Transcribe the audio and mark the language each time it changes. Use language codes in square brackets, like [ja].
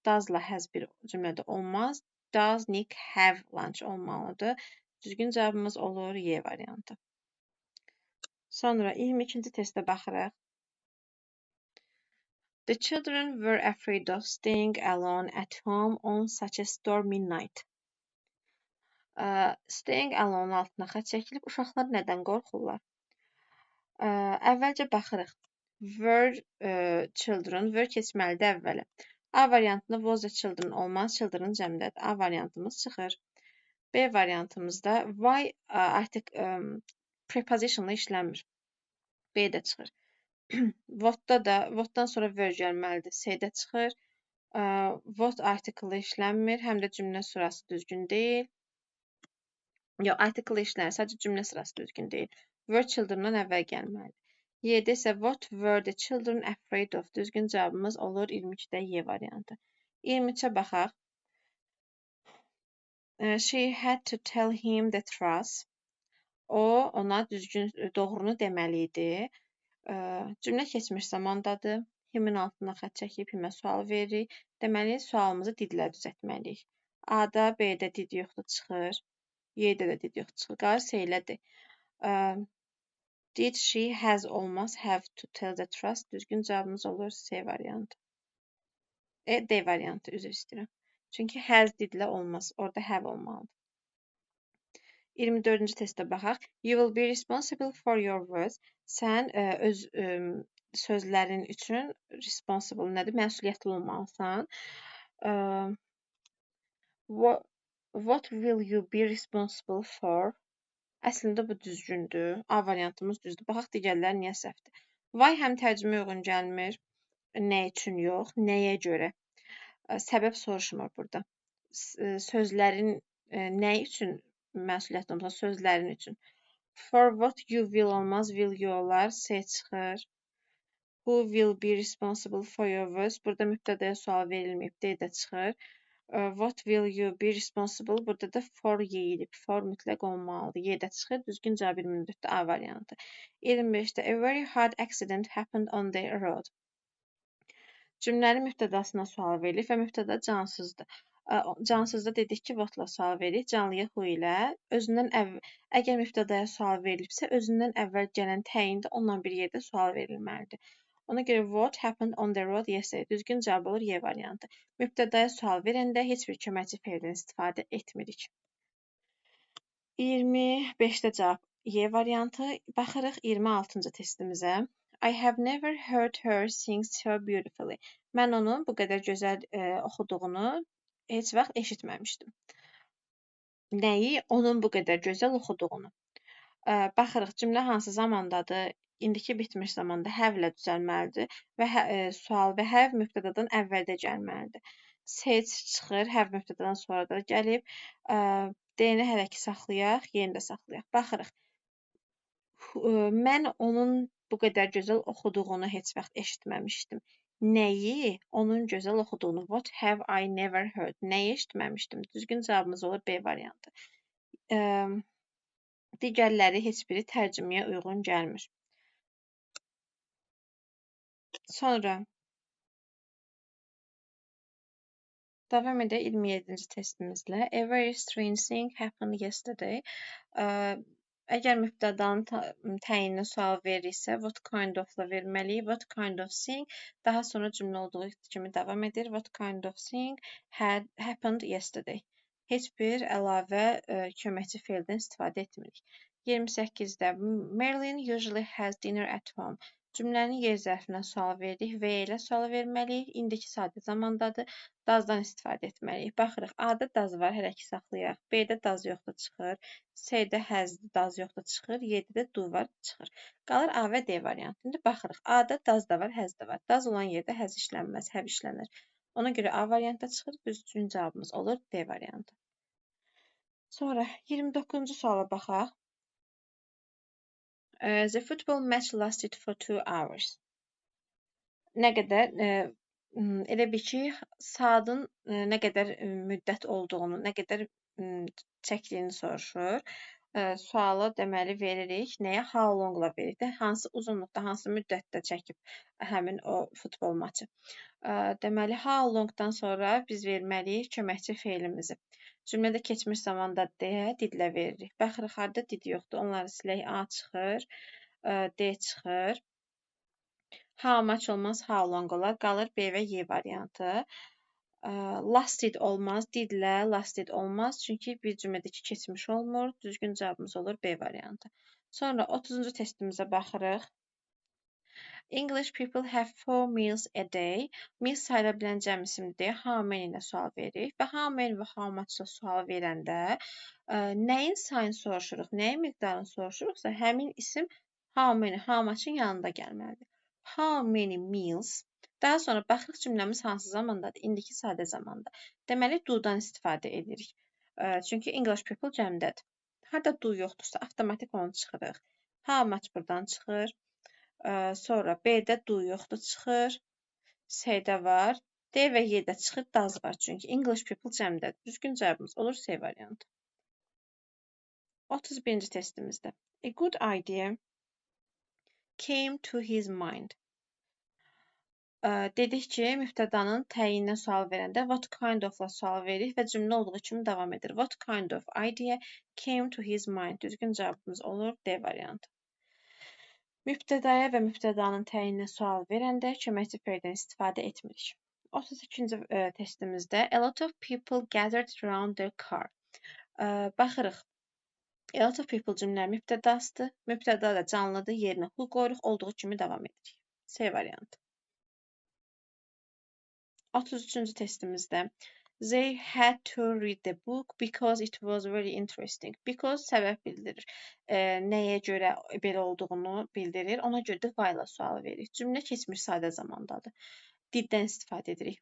[az] Does-la has bir cümlədə olmaz. [en] Does Nick have lunch [az] olmalıdır. Düzgün cavabımız olur Y variantı. Sonra 22-ci testə baxırıq. [en] The children were afraid of staying alone at home on such a stormy night. [az] Staying alone altına xətt çəkilib. Uşaqlar nədən qorxurlar? Əvvəlcə baxırıq. [en] Were children, were [az] keçməlidir əvvələ. A variantında [en] was the children [az] olmaz, children cəmdədir. A variantımız çıxır. B variantımızda why artıq prepositionla işləmir. B də çıxır. What-da da, what-dan sonra were gəlməlidir. C-də çıxır. What article işlənmir, həm də cümlə sırası düzgün deyil. Yox, article işlənir, sadəcə cümlə sırası düzgün deyil. Were children-dan əvvəl gəlməlidir. Y-də isə [en] what were the children afraid of? [az] Düzgün cavabımız olur 22-də Y variantı. 23-ə baxaq. [en] She had to tell him the truth. [az] O, ona düzgün, doğrunu deməli idi. Cümlə keçmiş zamandadır. Himin altına xətt çəkib himə sual veririk. Deməli, sualımızı didlə düzəltməliyik. A-da, B-də did yoxdur, çıxır. Y-də də did yoxdur, çıxır. Qalır C-lədir. [en] Did she has [az] olmaz, [en] have to tell the truth. [az] Düzgün cavabımız olur C variantı. D variantı, üzr istəyirəm. Çünki has didlə olmaz. Orada have olmalıdır. 24-cü testə baxaq. [en] You will be responsible for your words. [az] Sən öz sözlərin üçün responsible nədir? Məsuliyyətli olmalısan. [en] What will you be responsible for? [az] Əslində bu düzgündür. A variantımız düzdür. Baxaq digərləri niyə səhvdir. Why həm tərcümə uyğun gəlmir. Nə üçün yox, nəyə görə? Səbəb soruşmur burada. Sözlərin nə üçün məsuliyyətli olmalısan? Sözlərin üçün. [en] For what you will [az] olmaz, [en] will you [az] olar, [en] C [az] çıxır. [en] Who will be responsible for your words? [az] Burada mübtədəyə sual verilməyib, D də çıxır. [en] What will you be responsible? [az] Burada da for yeyilib. For mütləq olmalıdır. Y də çıxır. Düzgün cavab 24-də A variantı. 25-də [en] a very hard accident happened on the road. [az] Cümlənin mübtədasına sual verilir və mübtəda cansızdır. Cansızda dedik ki, whatla sual veririk. Canlıya who ilə. Əgər mübtədaya sual verilibsə, özündən əvvəl gələn təyin də onunla bir yerdə sual verilməlidir. Ona görə [en] what happened on the road yesterday. [az] Düzgün cavab olur Y variantı. Mübtədaya sual verəndə heç bir köməkçi feildən istifadə etmirik. 25-də cavab Y variantı. Baxırıq 26-cı testimizə. [en] I have never heard her sing so beautifully. [az] Mən onun bu qədər gözəl oxuduğunu heç vaxt eşitməmişdim. Nəyi? Onun bu qədər gözəl oxuduğunu. Baxırıq, cümlə hansı zamandadır? İndiki bitmiş zamanda have ilə düzəlməlidir və sual və have mübtədadan əvvəldə gəlməlidir. Sage çıxır, have mübtədadan sonra da gəlib. D-ni hələ ki saxlayaq, yeni də saxlayaq. Baxırıq. Mən onun bu qədər gözəl oxuduğunu heç vaxt eşitməmişdim. Nəyi? Onun gözəl oxuduğunu. [en] What have I never heard? [az] Nəyi eşitməmişdim? Düzgün cavabımız olur B variantı. Digərləri heç biri tərcüməyə uyğun gəlmir. Sonra davam edək 27-ci testimizlə. [en] A very strange thing happened yesterday. [az] Əgər mübtədanın təyinini sual verirsə, what kind of-la verməliyik. [en] What kind of thing [az] daha sonra cümlə olduğu kimi davam edir. [en] What kind of thing had happened yesterday. [az] Heç bir əlavə köməkçi feildən istifadə etmirik. 28-də [en] Marilyn usually has dinner at home. [az] Cümlənin yer zərfinə sual veririk. V ilə sual verməliyik. İndiki sadə zamandadır. Does-dan istifadə etməliyik. Baxırıq. A-da does var, hələ ki saxlayaq. B-də does yoxdur, çıxır. C-də has-dir, does yoxdur, çıxır. Y-də də do var, çıxır. Qalır A və D variantı. İndi baxırıq. A-da does da var, has da var. Does olan yerdə has işlənməz, have işlənir. Ona görə A variantı çıxır. Düzgün cavabımız olur D variantı. Sonra 29-cu suala baxaq. [en] The football match lasted for 2 hours. [az] Nə qədər elə bil ki, saatın nə qədər müddət olduğunu, nə qədər çəkdiyini soruşur. Suala deməli veririk. Nəyə? How long-la veririk də, hansı uzunluqda, hansı müddətdə çəkib həmin o futbol maçı. Deməli, how long-dan sonra biz verməliyik köməkçi feilimizi. Cümlədə keçmiş zamanda deyə didlə veririk. Baxırıq, harda did yoxdur. Onları silək. A çıxır, D çıxır. How much olmaz, how long olar. Qalır B və Y variantı. Lasted olmaz, didlə lasted olmaz. Çünki bir cümlədəki keçmiş olmur. Düzgün cavabımız olur B variantı. Sonra 30-cu testimizə baxırıq. [en] English people have 4 meals a day. [az] Meals sayıla bilən cəm isimdir. How many ilə sual veririk. Və how many və how much ilə sual verəndə nəyin sayını soruşuruq, nəyin miqdarını soruşuruqsa, həmin isim how many, how much-ın yanında gəlməlidir. How many meals. Daha sonra baxırıq cümləmiz hansı zamandadır? İndiki sadə zamanda. Deməli, do-dan istifadə edirik. Çünki English people cəmdədir. Harda do yoxdursa, avtomatik onu çıxırıq. How much buradan çıxır. Sonra B-də do yoxdur, çıxır. C-də var. D və Y-də çıxır, does var. Çünki English people cəmdədir. Düzgün cavabımız olur C variantı. 31-ci testimizdə. [en] A good idea came to his mind. [az] Dedik ki, mübtədanın təyininə sual verəndə what kind of-la sual veririk və cümlə olduğu kimi davam edir. [en] What kind of idea came to his mind. [az] Düzgün cavabımız olur D variantı. Mübtədaya və mübtədanın təyininə sual verəndə köməkçi feildən istifadə etmirik. 32-ci testimizdə [en] a lot of people gathered around their car. [az] Baxırıq. A lot of people cümlə mübtədasıdır. Mübtəda da canlıdır. Yerinə who qoyuruq, olduğu kimi davam edirik. C variantı. 33-cü testimizdə [en] they had to read the book because it was very interesting. [az] Because səbəb bildirir. Nəyə görə belə olduğunu bildirir. Ona görə də why ilə sual veririk. Cümlə keçmiş sadə zamandadır. Diddən istifadə edirik.